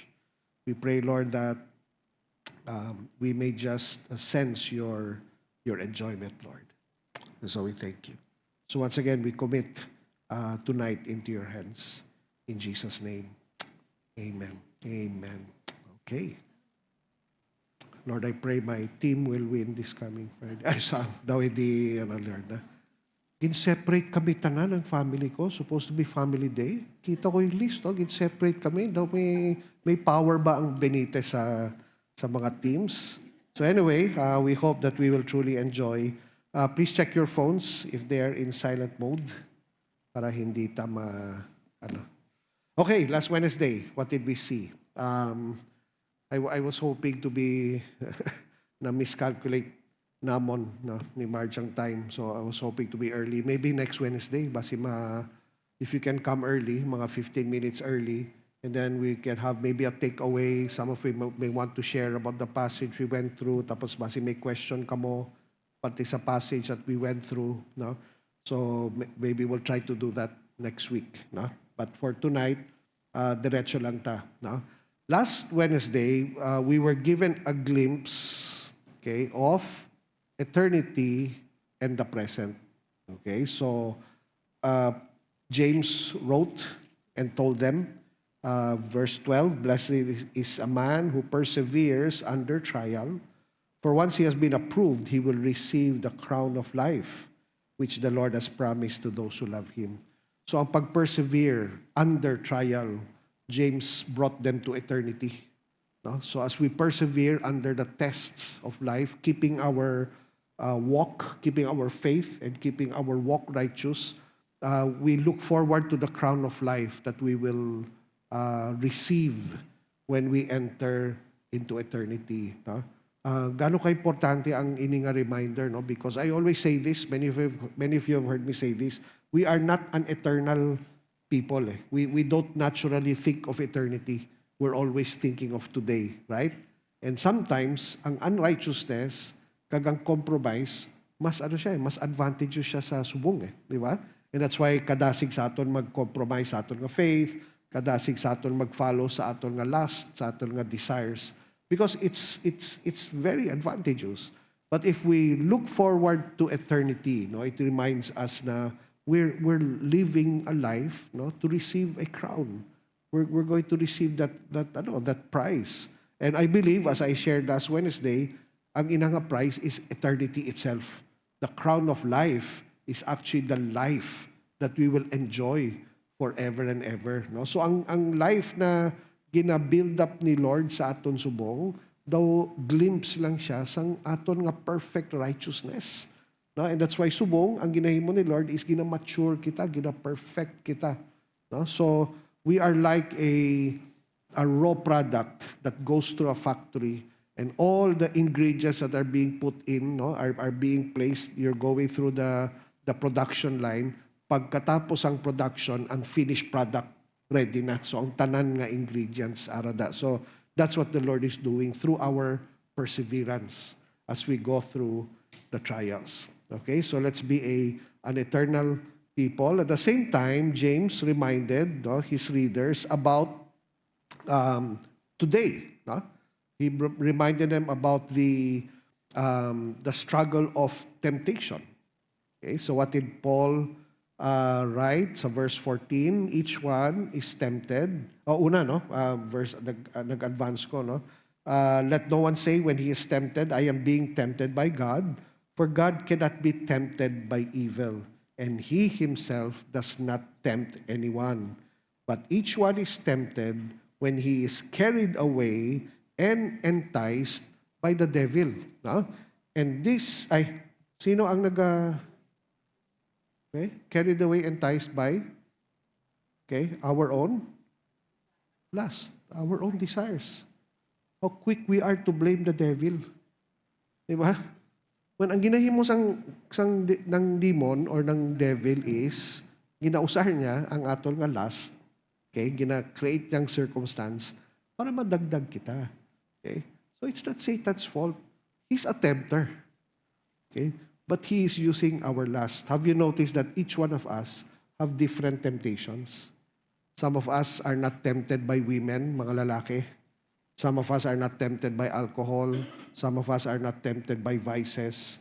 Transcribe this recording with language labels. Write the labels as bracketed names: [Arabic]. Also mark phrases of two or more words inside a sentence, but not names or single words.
[English] We pray, Lord, that we may just sense your enjoyment, Lord. And so we thank you. So once again, we commit tonight into your hands. In Jesus' name, amen. Amen. Okay. Lord, I pray my team will win this coming Friday. [Hiligaynon] Ay, daw hindi, Lord, gin-separate kami tanan ng family ko. [English] Supposed to be family day. [Hiligaynon] Kita ko yung list, gin-separate kami. Daw may power ba ang Benitez sa mga teams? [English] So anyway, we hope that we will truly enjoy. Please check your phones if they are in silent mode [Hiligaynon] para hindi tama, [English] Okay, last Wednesday, what did we see? I was hoping to be [Hiligaynon] na miscalculate namon ni Marge ang time. [English] So I was hoping to be early. Maybe next Wednesday, if you can come early, mga 15 minutes early, and then we can have maybe a takeaway. Some of you may want to share about the passage we went through. [Hiligaynon] Tapos may question kamo pati sa passage [English] that we went through. [Hiligaynon] No? [English] So maybe we'll try to do that next week. No? But for tonight, [Hiligaynon] diretso lang ta. No? [English] Last Wednesday, we were given a glimpse, of eternity and the present. Okay, so James wrote and told them, verse 12, "Blessed is a man who perseveres under trial, for once he has been approved, he will receive the crown of life, which the Lord has promised to those who love him." So [Hiligaynon] ang pag-persevere [English] under trial, James brought them to eternity. No? So as we persevere under the tests of life, keeping our walk, keeping our faith, and keeping our walk righteous, we look forward to the crown of life that we will receive when we enter into eternity. No? [Hiligaynon] Gano'n ka-importante ang ininga reminder, no? [English] Because I always say this, many of you have heard me say this, we are not an eternal people. We don't naturally think of eternity. We're always thinking of today, right? And sometimes, [Hiligaynon] ang unrighteousness, kagang compromise, mas advantageous siya sa subong, di ba? [English] And that's why [Hiligaynon] kadasig sa aton mag-compromise sa aton nga faith, kadasig sa aton mag-follow sa aton nga lust, sa aton nga desires, [English] because it's very advantageous. But if we look forward to eternity, no, it reminds us na we're living a life, no, to receive a crown. We're going to receive that prize. And I believe, as I shared last Wednesday, [Hiligaynon] ang inanga [English] prize is eternity itself. The crown of life is actually the life that we will enjoy forever and ever. No? [Hiligaynon] So ang life na gina-build up ni Lord sa aton subong, daw glimpse lang siya sang aton nga perfect righteousness. [English] No? And that's why [Hiligaynon] subong, ang ginahimo ni Lord is gina-mature kita, gina-perfect kita. No? [English] So, we are like a raw product that goes through a factory, and all the ingredients that are being put in, no, are being placed. You're going through the production line. [Hiligaynon] Pagkatapos ang production, ang finished product ready na. So, ang tanan nga ingredients arada. [English] So, that's what the Lord is doing through our perseverance as we go through the trials. Okay, so let's be an eternal people. At the same time, James reminded his readers about today. No? He reminded them about the struggle of temptation. Okay, so what did Paul write sa verse 14? Each one is tempted. [Hiligaynon] Verse nag-advance ko, no? [English] Let no one say when he is tempted, I am being tempted by God. For God cannot be tempted by evil, and he himself does not tempt anyone. But each one is tempted when he is carried away and enticed by the devil. No? And this, [Hiligaynon] sino ang Okay? [English] Carried away, enticed by, okay, our own lust, our own desires. How quick we are to blame the devil. [Hiligaynon] Di ba? When ang ginahimo ng demon or ng devil is, ginausar niya ang atol nga lust, okay? Gina-create niyang circumstance para madagdag kita. [English] Okay? So it's not Satan's fault. He's a tempter. Okay? But he is using our lust. Have you noticed that each one of us have different temptations? Some of us are not tempted by women, [Hiligaynon] mga lalaki. [English] Some of us are not tempted by alcohol. Some of us are not tempted by vices.